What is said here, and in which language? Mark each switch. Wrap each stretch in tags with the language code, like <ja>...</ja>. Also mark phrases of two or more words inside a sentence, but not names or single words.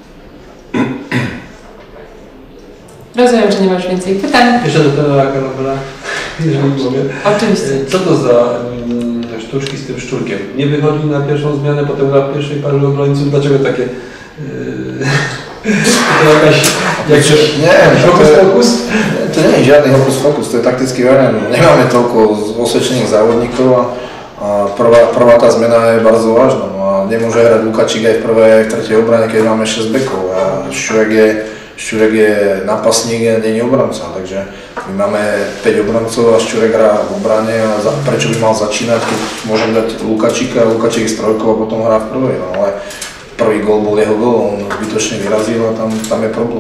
<pl>Rozumiem, że nie masz więcej pytań. Jeszcze do trenera Karawela, jeżeli mogę. Oczywiście. Co to za sztuczki z tym Szczurkiem? Nie wychodzi na pierwszą zmianę, potem na pierwszej parze obrońców. Dlaczego takie... to jakaś hokus pokus?</pl> <sk>To nie je žiadny hokus pokus, to je taktický variant. Nemáme toľko osvedčených závodníkov a prvá tá zmena je bardzo vážna. No a nemôže hrať Lukačík aj v prvej, aj v tretej obrane, keď máme 6 bekov a Šťurek je nápasník a nie je obranca, takže my máme 5 obrancov a Šťurek hrá v obrane a prečo by mal začínať, keď môžem dať Lukačíka, Lukačík je s trojkou a potom hrá v prvej, no ale prvý gól bol jeho gól, on zbytočne vyrazil a tam je problém.</sk>